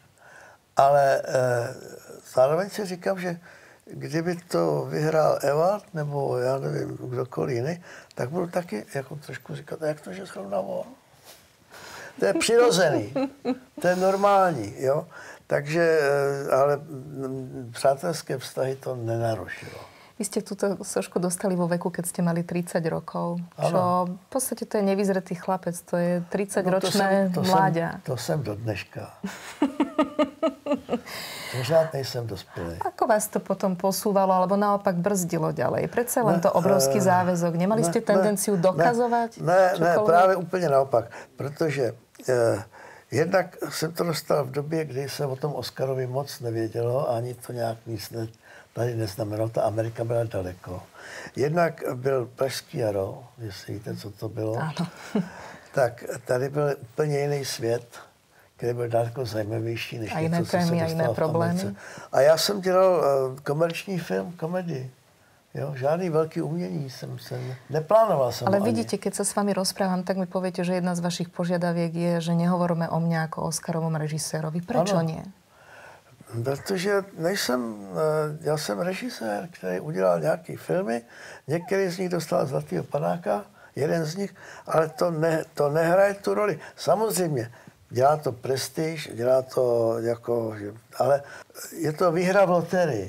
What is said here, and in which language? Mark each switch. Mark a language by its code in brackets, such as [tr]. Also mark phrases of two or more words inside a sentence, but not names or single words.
[cs] Ale zároveň si říkám, že kdyby to vyhrál Ewald, nebo já nevím, kdokoliv jiný, tak budu taky jako trošku říkat, jak to, že zrovna on? To je přirozený, to je normální, jo. Takže, ale přátelské vztahy to nenarušilo. [sk] Vy ste túto sošku dostali vo veku, keď ste mali 30 rokov. Čo v podstate to je nevyzretý chlapec, to je 30-ročné mláďa. [cs] To jsem do dneška. Pořád nejsem dospělý. [sk] Ako vás to potom posúvalo, alebo naopak brzdilo ďalej? Predsa len to obrovský záväzok. Nemali ste tendenciu dokazovať? [cs] Ne, právě úplně naopak. Protože Jednak jsem to dostal v době, kdy se o tom Oscarovi moc nevědělo, ani to nějak nic tady neznamenalo, ta Amerika byla daleko. Jednak byl Pražský jaro, jestli víte, co to bylo. Ano. Tak tady byl úplně jiný svět, který byl daleko zajímavější, než a jiné něco, co se [sk] témy, a [cs] dostalo jiné v problémy. Americe. A já jsem dělal komerční film, komedii. Jo, žádný velký umění jsem neplánoval jsem. [sk] Ale [cs] ani. [sk] vidíte, keď sa s vami rozprávam, tak mi poviete, že jedna z vašich požiadaviek je, že nehovoríme o mne ako o Oscarovom režisérovi. Prečo [cs] ano. [sk] nie? [cs] Protože já jsem režisér, který udělal nějaký filmy, některý z nich dostal Zlatýho panáka, jeden z nich, ale to nehraje tu roli. Samozřejmě, dělá to prestiž, dělá to jako, ale je to výhra v loterii.